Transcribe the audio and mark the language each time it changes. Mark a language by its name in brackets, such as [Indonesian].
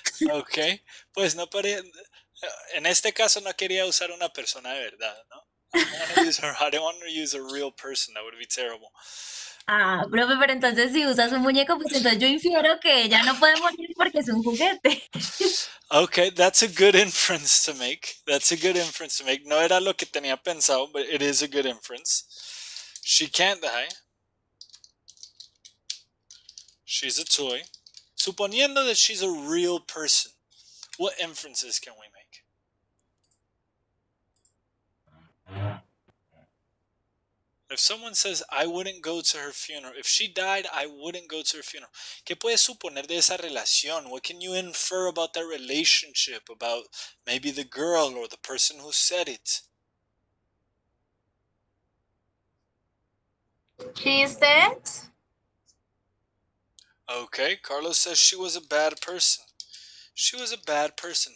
[Spanish] Ok, pues no en este caso no quería usar una persona de verdad, ¿no? [English] I don't want to use a real person. That would be terrible. [Spanish] Ah, profe, pero entonces si usas un muñeco, pues entonces yo infiero que ella no puede morir porque es un juguete. [English] Okay, that's a good inference to make. That's a good inference to make. [Spanish] No era lo que tenía pensado, [English] but it is a good inference. She can't die. She's a toy. [Spanish] Suponiendo [English] that she's a real person, what inferences can we make? If someone says, I wouldn't go to her funeral, if she died, I wouldn't go to her funeral. [Spanish] ¿Qué puedes suponer de esa relación? [English] What can you infer about that relationship, about maybe the girl or the person who said it? She is dead? Okay, Carlos says she was a bad person. She was a bad person.